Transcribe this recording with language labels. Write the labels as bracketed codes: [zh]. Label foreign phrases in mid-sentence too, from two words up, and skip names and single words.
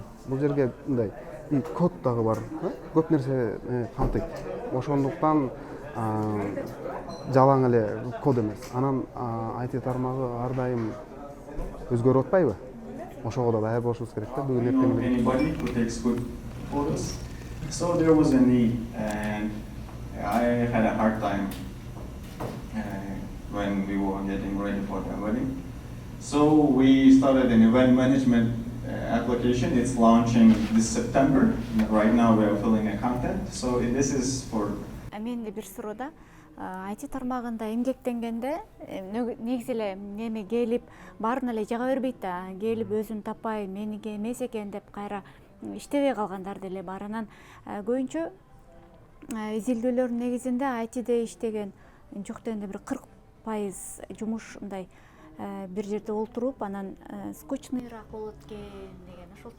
[ky] Бул жерге мындай код дагы бар, көп нерсе камтыйт. Ошондуктан жалаң эле код эмес. Анан IT тармагы ар дайым өзгөрүп атпайбы? Ошого да даяр болушубуз керек да. Бүгүн эртең [en] Anybody who takes good photos. So there was a need, and I had a hard time when we were getting ready for the wedding. So we started an event management application. It's launching this September. Right now we are filling a content. So this is for. [ky] Мен бир суроодо IT тармагында эмгектенгенде негизи эле неме келип баарын эле жага бербейт да, келип өзүн таппай меники эмес экен деп кайра иштебей калгандар деле бар. Анан көбүнчө изилдөөлөрдүн негизинде ITде иштеген жок дегенде бир 40% жумуш мындай бир жерде олтуруп, анан скучныйраак болот экен деген ошолчу.